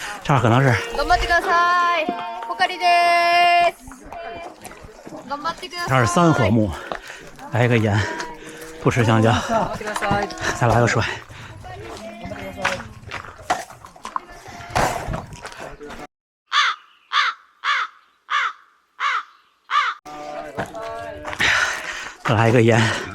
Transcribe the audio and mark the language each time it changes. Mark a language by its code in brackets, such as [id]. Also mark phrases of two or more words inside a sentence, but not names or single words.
[zh] 这儿可能是。 [ja] 頑張ってください。ポカリです。頑張ってください。 [zh] 这儿是3合目，来一个盐，不吃香蕉，再来个水。再来一个盐。